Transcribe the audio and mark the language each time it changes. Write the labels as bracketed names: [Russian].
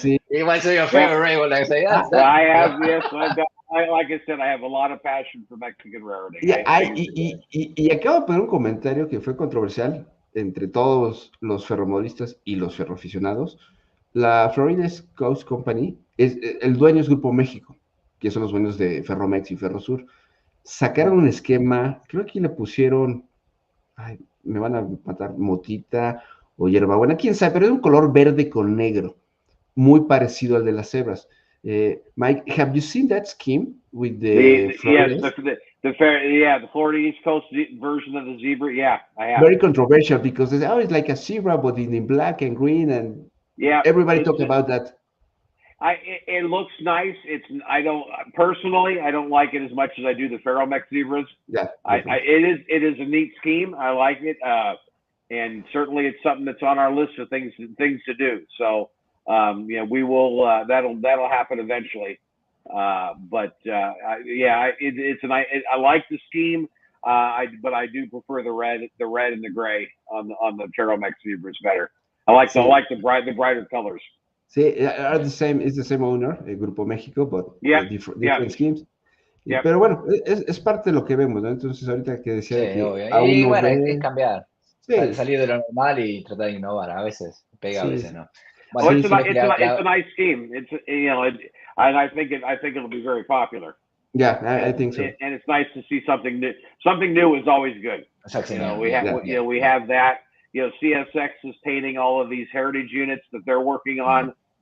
[English] It was your favorite railway, like I say. I have, yes, like I said, I have a lot of passion for Mexican railroading. [Spanish] Y acabo de poner un comentario que fue controversial entre todos los ferromodelistas y los ferroaficionados. La Florida Coast Company, el dueño es Grupo México, que son los dueños de Ferromex y Ferrosur. Sacaron un esquema, creo que aquí le pusieron, me van a matar, motita o hierbabuena, quién sabe, pero es un color verde con negro, muy parecido al de las cebras. [English] Mike, have you seen that scheme with the Floridas? Yes, The Florida East Coast version of the zebra. Yeah, I have. Very controversial because they say, oh, it's like a zebra, but in black and green, and everybody talk about that. It looks nice. I don't like it as much as I do the Ferromex zebras. Yeah, it is a neat scheme. I like it, and certainly it's something that's on our list of things to do. So we will. That'll happen eventually. But it's a nice. I like the scheme. But I do prefer the red and the gray on the Ferromex zebras better. I like the brighter colors. Sí, are the same. It's the same owner, Grupo México, but different schemes. [Spanish] Pero bueno, es parte de lo que vemos, ¿no? Entonces ahorita que decía que aún y bueno, es cambiar, salir de lo normal y tratar de innovar. A veces pega, a veces no. [English] Well, it's a nice scheme. It's I think it'll be very popular. Yeah, I think so. And it's nice to see something new. Something new is always good. Exactly. We have that. CSX is painting all of these heritage units that they're working on.